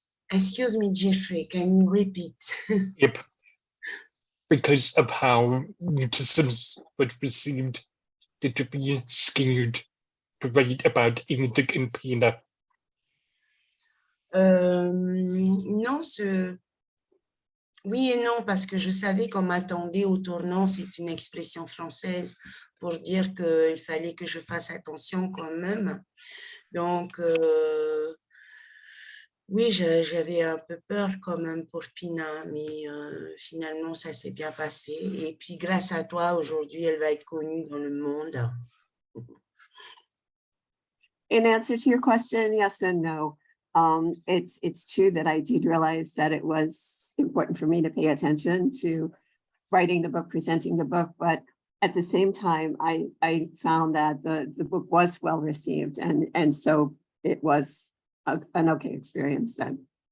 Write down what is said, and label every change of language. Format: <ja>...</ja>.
<en>Excuse me, Jeffrey, can you repeat? Yep. Because of how mutisms were received, did you be scared to write about anything in Pina?</en> <fr>Non, oui et non, parce que je savais qu'on m'attendait au tournant, c'est une expression française pour dire qu'il fallait que je fasse attention quand même. Donc, oui, j'avais un peu peur quand même pour Pina, mais finalement, ça s'est bien passé. Et puis, grâce à toi, aujourd'hui, elle va être connue dans le monde.</fr> <en>In answer to your question, yes and no. It's true that I did realize that it was important for me to pay attention to writing the book, presenting the book, but at the same time, I found that the book was well received, and so it was an okay experience then.</en>